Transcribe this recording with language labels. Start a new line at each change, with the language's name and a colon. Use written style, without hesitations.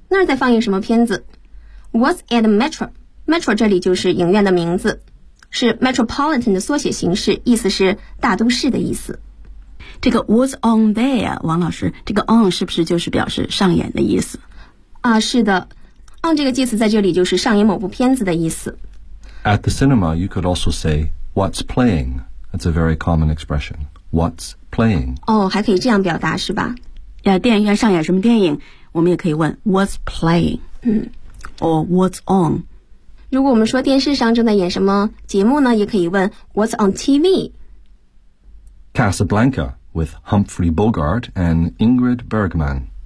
Chinese: 那儿在放映什么片子 ？
English: What's at Metro?
Chinese: Metro 这里就是影院的名字，是 Metropolitan 的缩写形式，意思是大都市的意思。这个
English: What's on there?
Chinese: 王老师，这个 on 是不是就是表示上演的意思？啊，是的。 on 这个介词在这里就是上演某部片子的意思。
English: At the cinema, you could also say, what's playing? That's a very common expression. What's playing?
Chinese: 哦，还可以这样表达是吧？电影院上演什么电影？我们也可以问
English: what's playing? Or what's on?
Chinese: 如果我们说电视上正在演什么节目呢，也可以问
English: what's on TV? Casablanca with Humphrey Bogart and Ingrid Bergman.